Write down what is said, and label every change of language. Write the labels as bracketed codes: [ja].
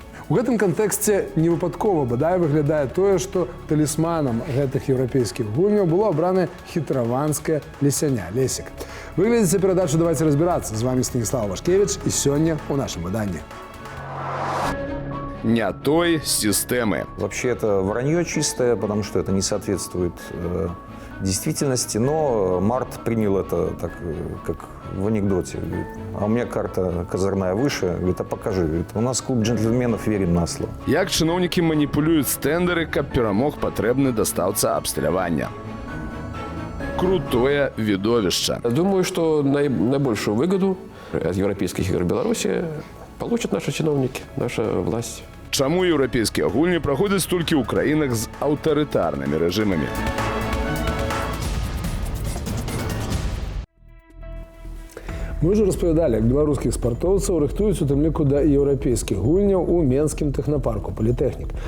[be] У гэтым кантэксце невыпадкова, бадай, выглядае тое, што талісманам гэтых еўрапейскіх гульняў было абрана хітраванская лесяня Лесік. Выглядзіце перадачу «Давайте разбирацца». З вами Станіслав Вашкевіч і сёння ў нашым выданні. [ru] Не той системы. Вообще это вранье чистое, потому что это не соответствует действительности, но Март принял это так, как в анекдоте. Говорит, а у меня карта козырная выше. Говорит, а покажи. Говорит, у нас клуб джентльменов, верим на слово. [be] Як чыноўнікі маніпулююць тендеры, каб перамог патрэбны дастаўца абсталявання. [ru] Крутое видовище. Думаю, что наибольшую выгоду от европейских игр в Беларуси получат наши чиновники, наша власть. [be] Чаму еўрапейскія гульні праходзяць толькі ў краінах з аўтарытарнымі рэжымамі? Мы ўжо распавядалі, як беларускіх спартоўцаў рыхтуюць у тым ліку да еўрапейскіх гульняў у менскім тэхнапарку «Політэхнік».